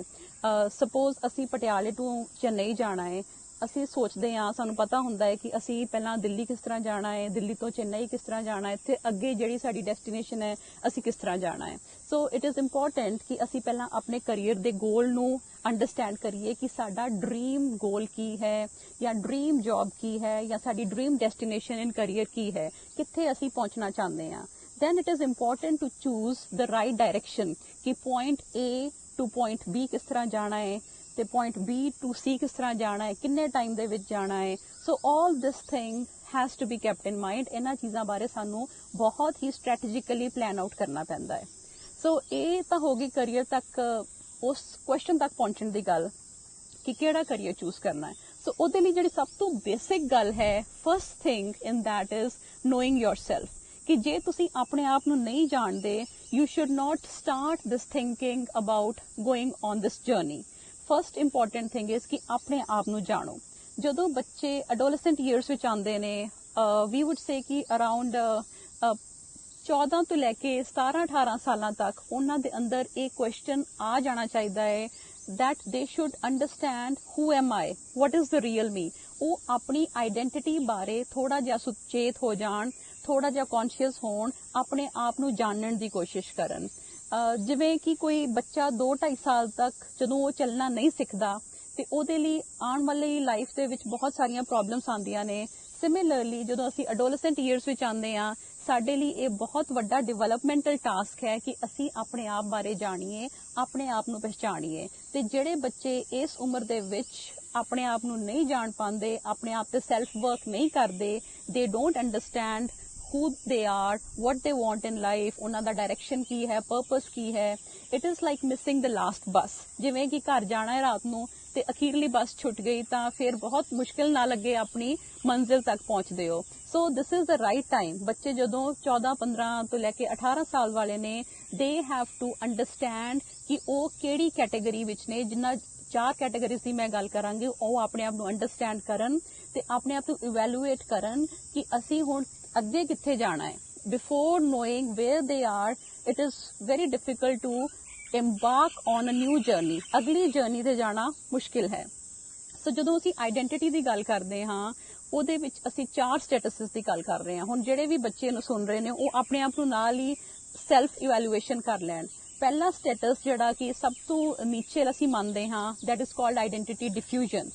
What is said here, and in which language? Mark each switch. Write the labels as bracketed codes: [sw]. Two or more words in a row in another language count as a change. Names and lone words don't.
[pa] ਸਪੋਜ਼ ਅਸੀਂ ਪਟਿਆਲੇ ਤੋਂ ਚੇਨਈ ਜਾਣਾ ਹੈ, ਅਸੀਂ ਸੋਚਦੇ ਹਾਂ, ਸਾਨੂੰ ਪਤਾ ਹੁੰਦਾ ਹੈ ਕਿ ਅਸੀਂ ਪਹਿਲਾਂ ਦਿੱਲੀ ਕਿਸ ਤਰ੍ਹਾਂ ਜਾਣਾ ਹੈ, ਦਿੱਲੀ ਤੋਂ ਚੇਨਈ ਕਿਸ ਤਰ੍ਹਾਂ ਜਾਣਾ ਹੈ, ਤੇ ਅੱਗੇ ਜਿਹੜੀ ਸਾਡੀ ਡੈਸਟੀਨੇਸ਼ਨ ਹੈ ਅਸੀਂ ਕਿਸ ਤਰ੍ਹਾਂ ਜਾਣਾ ਹੈ। [en] so it is important [pa] ਕਿ ਅਸੀਂ ਪਹਿਲਾਂ ਆਪਣੇ ਕਰੀਅਰ ਦੇ ਗੋਲ ਨੂੰ ਅੰਡਰਸਟੈਂਡ ਕਰੀਏ ਕਿ ਸਾਡਾ [en] dream goal [pa] ਕੀ ਹੈ, ਜਾਂ [en] dream job [pa] ਕੀ ਹੈ, ਜਾਂ ਸਾਡੀ [en] dream destination in career [pa] ਕੀ ਹੈ, ਕਿੱਥੇ ਅਸੀਂ ਪਹੁੰਚਣਾ ਚਾਹੁੰਦੇ ਹਾਂ। [en] then it is important to choose the right direction कि point A to point B [pa] ਕਿਸ ਤਰ੍ਹਾਂ ਜਾਣਾ ਹੈ, [en] ते point B to C [pa] ਕਿਸ ਤਰ੍ਹਾਂ ਜਾਣਾ ਹੈ, ਕਿੰਨੇ ਟਾਈਮ ਦੇ ਵਿੱਚ ਜਾਣਾ ਹੈ। [en] so all this thing has to be kept in mind। [pa] ਇਨ੍ਹਾਂ ਚੀਜ਼ਾਂ ਬਾਰੇ ਸਾਨੂੰ ਬਹੁਤ ਹੀ [en] strategically plan out [pa] ਕਰਨਾ ਪੈਂਦਾ ਹੈ। so ਯੇ ਤੋ ਹੋਗੀ ਕਰੀਅਰ ਤੱਕ ਉਸ ਕੁਐਸਚਨ ਤੱਕ ਪਹੁੰਚਣ ਦੀ ਗੱਲ ਕਿ ਕਿਹੜਾ ਕਰੀਅਰ ਚੂਜ਼ ਕਰਨਾ ਹੈ। so ਉਹਦੇ ਲਈ ਜਿਹੜੀ ਸਭ ਤੋਂ ਬੇਸਿਕ ਗੱਲ ਹੈ, [en] first thing in that is knowing yourself। [pa] ਕਿ ਜੇ ਤੁਸੀਂ ਆਪਣੇ ਆਪ ਨੂੰ ਨਹੀਂ ਜਾਣਦੇ, [en] you should not start this thinking about going on this journey। first important thing is [pa] ਕਿ ਆਪਣੇ ਆਪ ਨੂੰ ਜਾਣੋ। ਜਦੋਂ ਬੱਚੇ [en] adolescent years [pa] ਵਿੱਚ ਆਉਂਦੇ ਨੇ, [en] we would say [pa] कि around 14 ਤੋਂ ਲੈ ਕੇ 17-18 ਸਾਲਾਂ ਤੱਕ ਉਹਨਾਂ ਦੇ ਅੰਦਰ ਇਹ ਕੁਐਸਚਨ ਆ ਜਾਣਾ ਚਾਹੀਦਾ ਹੈ [en] that they should understand who am I, what is the real me। [pa] ਉਹ ਆਪਣੀ ਆਈਡੈਂਟੀਟੀ ਬਾਰੇ ਥੋੜਾ ਜਿਹਾ ਸੁਚੇਤ ਹੋ ਜਾਣ, ਥੋੜਾ ਜਿਹਾ ਕੌਨਸ਼ੀਅਸ ਹੋਣ, ਆਪਣੇ ਆਪ ਨੂੰ ਜਾਣਨ ਦੀ ਕੋਸ਼ਿਸ਼ ਕਰਨ। ਜਿਵੇਂ ਕਿ ਕੋਈ ਬੱਚਾ 2-2.5 ਸਾਲ ਤੱਕ ਜਦੋਂ ਉਹ ਚੱਲਣਾ ਨਹੀਂ ਸਿੱਖਦਾ ਤੇ ਉਹਦੇ ਲਈ ਆਉਣ ਵਾਲੀ ਲਾਈਫ ਦੇ ਵਿੱਚ ਬਹੁਤ ਸਾਰੀਆਂ ਪ੍ਰੋਬਲਮਸ ਆਉਂਦੀਆਂ ਨੇ। ਸਿਮਿਲਰਲੀ ਜਦੋਂ ਅਸੀਂ [en] adolescent years [pa] ਵਿੱਚ ਆਉਂਦੇ ਹਾਂ, ਸਾਡੇ ਲਈ ਇਹ ਬਹੁਤ ਵੱਡਾ [en] developmental task [pa] ਹੈ ਕਿ ਅਸੀਂ ਆਪਣੇ ਆਪ ਬਾਰੇ ਜਾਣੀਏ, ਆਪਣੇ ਆਪ ਨੂੰ ਪਹਿਚਾਣੀਏ। ਤੇ ਜਿਹੜੇ ਬੱਚੇ ਇਸ ਉਮਰ ਦੇ ਵਿੱਚ ਆਪਣੇ ਆਪ ਨੂੰ ਨਹੀਂ ਜਾਣ ਪਾਉਂਦੇ, ਆਪਣੇ ਆਪ ਤੇ [en] self work [pa] ਨਹੀਂ ਕਰਦੇ, [en] they don't understand who they are, what they want in life, [pa] ਉਹਨਾਂ ਦਾ ਡਾਇਰੈਕਸ਼ਨ ਕੀ ਹੈ, ਪਰਪਸ ਕੀ ਹੈ। [en] it is like missing the last bus। [pa] ਜਿਵੇਂ ਕਿ ਘਰ ਜਾਣਾ ਹੈ ਰਾਤ ਨੂੰ ਤੇ ਅਖੀਰਲੀ ਬੱਸ ਛੁੱਟ ਗਈ ਤਾਂ ਫਿਰ ਬਹੁਤ ਮੁਸ਼ਕਿਲ ਨਾ ਲੱਗੇ ਆਪਣੀ ਮੰਜ਼ਿਲ ਤੱਕ ਪਹੁੰਚਦੇ ਹੋ। [en] so this is the right time। [pa] ਬੱਚੇ ਜਦੋਂ 14-15 ਤੋਂ ਲੈ ਕੇ 18 ਸਾਲ ਵਾਲੇ ਨੇ, [en] they have to understand [pa] ਕਿ ਉਹ ਕਿਹੜੀ ਕੈਟੇਗਰੀ ਵਿੱਚ ਨੇ। ਜਿੰਨਾ 4 ਕੈਟੇਗਰੀਜ਼ ਦੀ ਮੈਂ ਗੱਲ ਕਰਾਂਗੀ, ਉਹ ਆਪਣੇ ਆਪ ਨੂੰ ਅੰਡਰਸਟੈਂਡ ਕਰਨ ਤੇ ਆਪਣੇ ਆਪ ਨੂੰ ਇਵੈਲੂਏਟ ਕਰਨ ਕਿ ਅਸੀਂ ਹੁਣ ਅੱਗੇ ਕਿੱਥੇ ਜਾਣਾ ਹੈ। [en] before knowing where they are, it is very difficult to embark on a new journey। [pa] ਅਗਲੀ ਜਰਨੀ ਤੇ ਜਾਣਾ ਮੁਸ਼ਕਿਲ ਹੈ। ਸੋ ਜਦੋਂ ਅਸੀਂ ਆਈਡੈਂਟੀਟੀ ਦੀ ਗੱਲ ਕਰਦੇ ਹਾਂ, ਉਹਦੇ ਵਿੱਚ ਅਸੀਂ 4 ਸਟੇਟਸਿਸ ਦੀ ਗੱਲ ਕਰ ਰਹੇ ਹਾਂ। ਹੁਣ ਜਿਹੜੇ ਵੀ ਬੱਚੇ ਨੂੰ ਸੁਣ ਰਹੇ ਨੇ, ਉਹ ਆਪਣੇ ਆਪ ਨੂੰ ਨਾਲ ਹੀ [en] self evaluation [pa] ਕਰ ਲੈਣ। ਪਹਿਲਾ ਸਟੇਟਸ ਜਿਹੜਾ ਕਿ ਸਭ ਤੋਂ ਨੀਚੇ ਅਸੀਂ ਮੰਨਦੇ ਹਾਂ, [en] that is called identity diffusion.